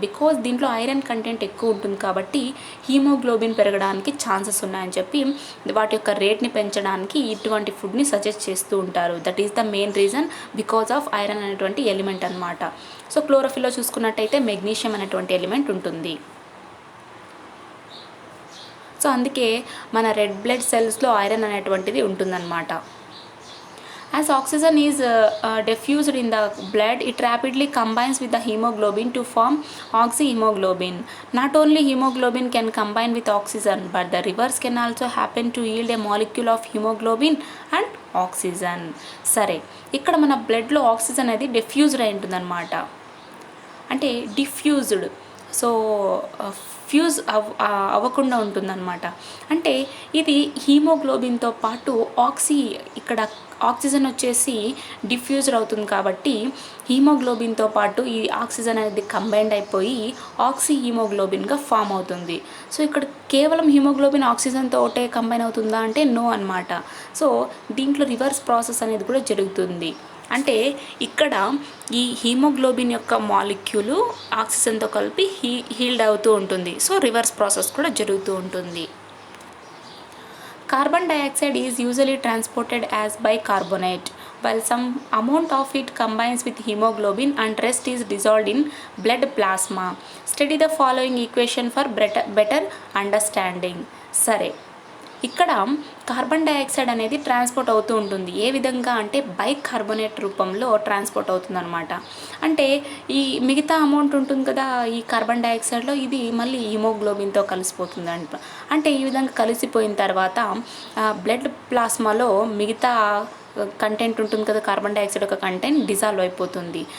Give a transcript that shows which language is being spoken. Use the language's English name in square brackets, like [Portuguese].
[Telugu] Because దీంట్లో iron content ఎక్కువ ఉంటుంది కాబట్టి హీమోగ్లోబిన్ పెరగడానికి ఛాన్సెస్ ఉన్నాయని చెప్పి వాటి యొక్క రేట్ని పెంచడానికి ఇటువంటి ఫుడ్ని సజెస్ట్ చేస్తూ ఉంటారు. [English] that is the main reason because of iron [Telugu] అనేటువంటి ఎలిమెంట్ అనమాట. సో క్లోరోఫిల్లో చూసుకున్నట్టయితే మెగ్నీషియం అనేటువంటి ఎలిమెంట్ ఉంటుంది. సో అందుకే మన రెడ్ బ్లడ్ సెల్స్లో ఐరన్ అనేటువంటిది ఉంటుందన్నమాట. [English] As oxygen is diffused in the blood, it rapidly combines with the hemoglobin to form oxyhemoglobin. Not only hemoglobin can combine with oxygen, but the reverse can also happen to yield a molecule of hemoglobin and oxygen. [Telugu] సరే, ఇక్కడ మన బ్లడ్లో oxygen అనేది diffused అయి ఉంటుందన్నమాట. అంటే diffused, so fuse అవ్వకుండా ఉంటుందన్నమాట. అంటే ఇది హీమోగ్లోబిన్తో పాటు ఇక్కడ ఆక్సిజన్ వచ్చేసి డిఫ్యూజ్డ్ అవుతుంది కాబట్టి హీమోగ్లోబిన్తో పాటు ఈ ఆక్సిజన్ అనేది కంబైండ్ అయిపోయి హీమోగ్లోబిన్గా ఫామ్ అవుతుంది. సో ఇక్కడ కేవలం హీమోగ్లోబిన్ ఆక్సిజన్తో ఒకటే కంబైన్ అవుతుందా అంటే నో అనమాట. సో దీంట్లో రివర్స్ ప్రాసెస్ అనేది కూడా జరుగుతుంది. అంటే ఇక్కడ ఈ హీమోగ్లోబిన్ యొక్క మాలిక్యూలు ఆక్సిజన్తో కలిపి హీల్డ్ అవుతూ ఉంటుంది. సో రివర్స్ ప్రాసెస్ కూడా జరుగుతూ ఉంటుంది. [English] Carbon dioxide is usually transported as bicarbonate, while some amount of it combines with hemoglobin and rest is dissolved in blood plasma. Study the following equation for better understanding. [Telugu] సరే, ఇక్కడ carbon dioxide అనేది transport అవుతూ ఉంటుంది. ఏ విధంగా అంటే bicarbonate రూపంలో transport అవుతుందన్నమాట. అంటే ఈ మిగతా అమౌంట్ ఉంటుంది కదా ఈ కార్బన్ డైఆక్సైడ్లో, ఇది మళ్ళీ హిమోగ్లోబిన్తో కలిసిపోతుందంట. అంటే ఈ విధంగా కలిసిపోయిన తర్వాత బ్లడ్ ప్లాస్మాలో మిగతా కంటెంట్ ఉంటుంది కదా కార్బన్ డైఆక్సైడ్ యొక్క కంటెంట్ డిజాల్వ్ అయిపోతుంది.